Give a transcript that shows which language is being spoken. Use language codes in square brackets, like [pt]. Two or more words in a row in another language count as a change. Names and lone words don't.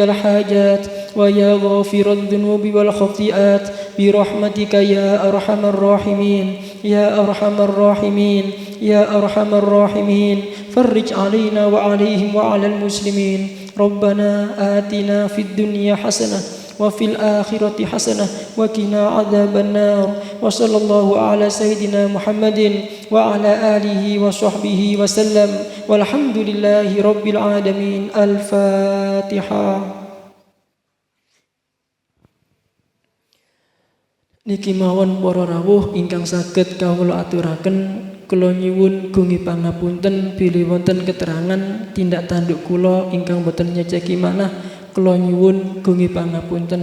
[ar] الحاجات ويا غافر الذنوب والخطيئات برحمتك يا أرحم الراحمين يا أرحم الراحمين يا أرحم الراحمين فرج علينا وعليهم وعلى المسلمين ربنا آتنا في الدنيا حسنة وفي الآخرة حسنة وقنا عذاب النار وصلى الله على سيدنا محمد وعلى آله وصحبه وسلم والحمد لله رب العالمين. الفاتحة. [jv] Niki mawon para rawuh ingkang saged kawula aturaken, kula nyuwun gungi pangapunten bilih wonten keterangan tindak tanduk kula ingkang boten nyeceki manah, kula nyuwun gungi pangapunten.